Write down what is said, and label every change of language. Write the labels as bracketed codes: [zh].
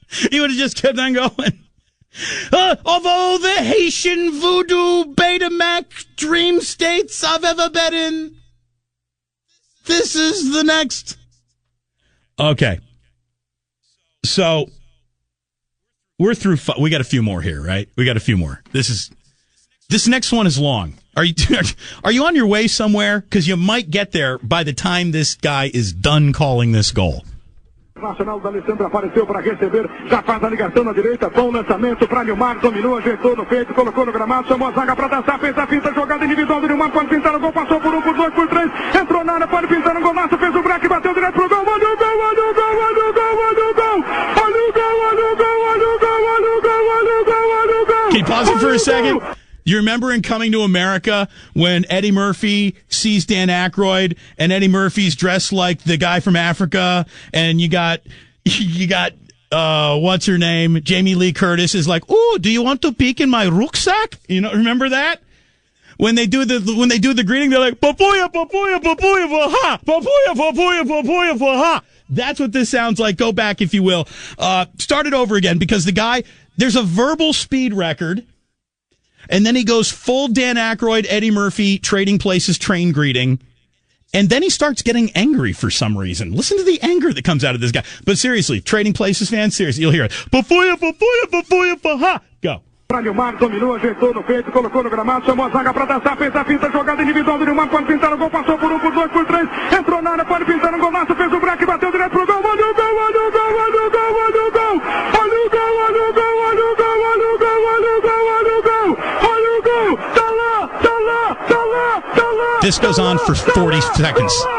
[en] He would have just kept on going. Although the Haitian voodoo Betamax dream states I've ever been in, this is the next. Okay. So we're through. We got a few more here, right? We got a few more. This next one is long. Are you on your way somewhere? Because you might get there by the time this guy is done calling this goal. [pt] Nacional da Alessandra apareceu para receber, já faz a ligação na direita, bom lançamento para Nilmar, dominou, ajeitou no peito, colocou no gramado, chamou a zaga para dançar, fez a finta, jogada individual do Nilmar, pode pintar o gol, passou por 1, por 2, por 3, entrou na área, pode pintar um golaço, fez o break, bateu direto pro gol, olha o gol, olha o gol, olha o gol, olha o gol, olha o gol, olha o gol, olha o gol, olha o gol, olha o gol, olha o gol. [en] Can you pause it for a second? You remember in Coming to America when Eddie Murphy sees Dan Aykroyd and Eddie Murphy's dressed like the guy from Africa, and you got what's her name? Jamie Lee Curtis is like, "Ooh, do you want to peek in my rucksack?" You know, remember that? When they do the greeting, they're like, "Papuya, papuya, papuya, paha, papuya, papuya, papuya, paha." That's what this sounds like. Go back, if you will. Start it over again, because the guy, there's a verbal speed record, and then he goes full Dan Aykroyd, Eddie Murphy, Trading Places train greeting. And then he starts getting angry for some reason. Listen to the anger that comes out of this guy. But seriously, Trading Places fans, seriously, you'll hear it. Papuya, papuya, papuya, paha. Go. [pt] Para Nilmar, dominou, ajeitou no peito, colocou no gramado, chamou a zaga para dançar, fez a finta, jogada individual do Nilmar, pode pintar o gol, passou por 1, por 2, por 3, entrou na área, pode pintar um golaço, fez o break, bateu direto pro gol, olha o gol, olha o gol, olha o gol, olha o gol, olha o gol, olha o gol, olha o gol, olha o gol, olha o gol, olha o gol, olha o gol, tá lá, tá lá, tá lá, tá lá. [en] This goes on for 40 seconds.